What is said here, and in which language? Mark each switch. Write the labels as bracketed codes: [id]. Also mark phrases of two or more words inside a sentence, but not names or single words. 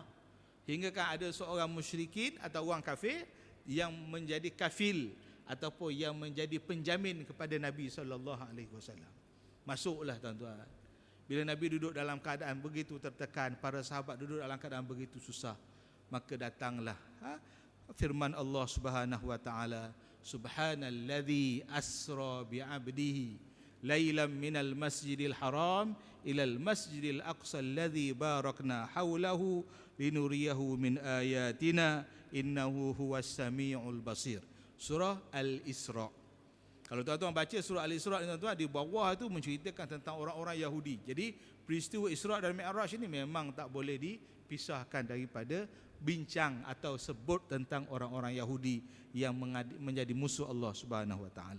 [ms] Hingga kan ada seorang musyrikin atau orang kafir yang menjadi kafil ataupun yang menjadi penjamin kepada Nabi SAW. Masuklah, tuan-tuan. Bila Nabi duduk dalam keadaan begitu tertekan, para sahabat duduk dalam keadaan begitu susah, maka datanglah firman Allah [ar] سبحانه وتعالى, سبحان الذي أسرى بعبده ليلا من المسجد الحرام إلى المسجد الأقصى الذي باركنا حوله لنريه من آياتنا إنه هو السميع البصير. [ms] Surah Al-Isra. Kalau tuan-tuan baca surah Al-Isra, tuan-tuan, di bawah itu menceritakan tentang orang-orang Yahudi. Jadi peristiwa Isra dan Mi'raj ini memang tak boleh dipisahkan daripada bincang atau sebut tentang orang-orang Yahudi yang menjadi musuh Allah [ar] سبحانه وتعالى.